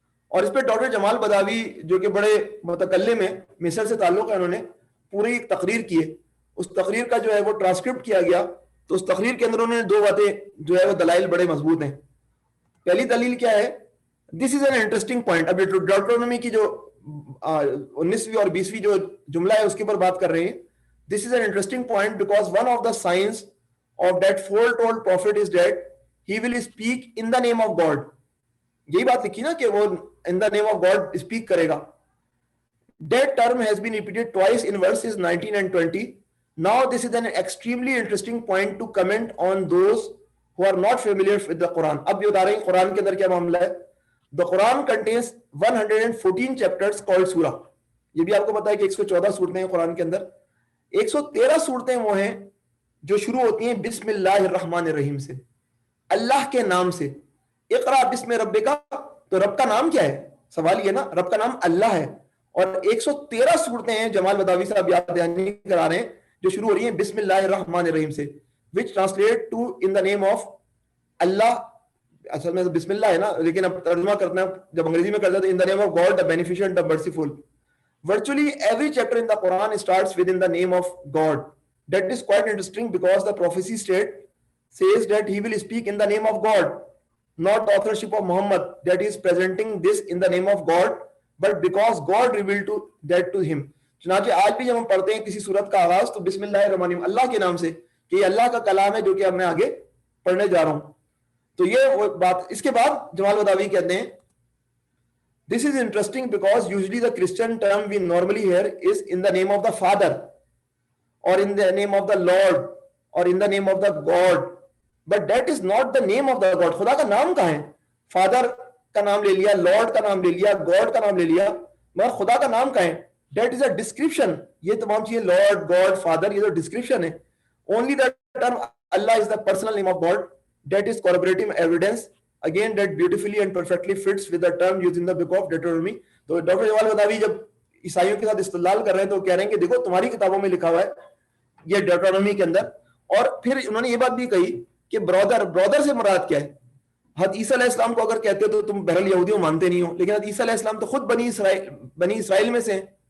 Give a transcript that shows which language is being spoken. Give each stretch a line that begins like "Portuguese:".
Urdu: اور اس پہ ڈاکٹر جمال بداوی جو کہ بڑے متکلم ہیں, مصر سے تعلق ہے, انہوں نے پوری ایک تقریر کی ہے. اس تقریر کا جو ہے وہ ٹرانسکرپٹ کیا گیا, تو اس تقریر کے اندر انہوں نے 2 باتیں جو ہے وہ دلائل بڑے مضبوط ہیں. پہلی دلیل کیا ہے,
English: This is an interesting point.
Urdu: ابھی ڈیوٹرونومی کی جو 19ویں اور 20ویں جو جملہ ہے اس کے اوپر بات کر رہے ہیں.
English: This is an interesting point because one of the signs of that foretold prophet is that he will speak in the name of God.
Urdu: یہی بات لکھی نا کہ وہ
English: in the name of God speak
Urdu: کرے گا.
English: That term has been repeated twice in verses 19 and 20. Now this is an extremely interesting point to comment on those who are not familiar with the Quran.
Urdu: اب یہ بتا رہے ہیں قرآن کے اندر کیا معاملہ ہے.
English: The Quran contains 114 chapters called surah.
Urdu: یہ بھی آپ کو پتا ہے کہ 114 صورتیں ہیں قرآن کے اندر. 113 صورتیں وہ ہیں جو شروع ہوتی ہیں
Arabic: بسم اللہ الرحمن الرحیم
Urdu: سے, اللہ کے نام سے.
Arabic: اقرا بسم ربک,
Urdu: تو رب کا نام کیا ہے, سوال یہ نا, رب کا نام اللہ ہے. اور 113 صورتیں ہیں جمال بداوی صاحب یاد دہانی کرا رہے ہیں جو شروع ہو رہی ہیں
Arabic: بسم اللہ الرحمن الرحیم
Urdu: سے,
English: which translate to in the name of Allah.
Urdu: اصل میں بسم اللہ ہے نا, لیکن اب ترجمہ کرنا ہے جب انگریزی میں کرتا ہے تو
English: in the name of God the beneficent the merciful. Virtually every chapter in the Quran starts within the name of God. That is quite interesting because the prophecy says that he will speak in the name of God, not the authorship of Muhammad that is presenting this in the name of God, but because God revealed that to him.
Urdu: چنانچہ آج بھی جب ہم پڑھتے ہیں کسی صورت کا آغاز تو
Arabic: بسم اللہ الرحمن الرحیم,
Urdu: اللہ کے نام سے, کہ یہ اللہ کا کلام ہے جو کہ اب میں آگے پڑھنے جا رہا ہوں. تو یہ وہ بات. اس کے بعد جمال بداوی کہتے ہیں
English: this is interesting because usually the Christian term we normally hear is in the name of the Father, or in the name of the Lord, or in the name of the God, but that is not the name of the God.
Urdu: خدا کا نام کہاں ہے؟ Father کا نام لے لیا, lord کا نام لے لیا, گاڈ کا نام لے لیا, مگر خدا کا نام کہاں ہے؟
English: that is a description.
Urdu: یہ تمام چیزیں لارڈ, گاڈ, فادر, یہ تو ڈسکرپشن ہے.
English: only the term Allah is the personal name of God. that is corroborative evidence again that beautifully and perfectly fits with the term used in the book of Deuteronomy.
Urdu: تو doctor جمال بداوی جب عیسائیوں کے ساتھ استدلال کر رہے ہیں تو کہہ رہے ہیں کہ دیکھو تمہاری کتابوں میں لکھا ہوا ہے یہ ڈیوٹرونومی کے اندر. اور پھر انہوں نے یہ بات بھی کہی کہ برادر سے مراد کیا ہے. حضرت عیسیٰ علیہ السلام کو اگر کہتے تو تم بہرحال یہودیوں مانتے نہیں ہو, لیکن حضرت عیسیٰ علیہ السلام تو خود بنی اسرائیل میں سے ہیں.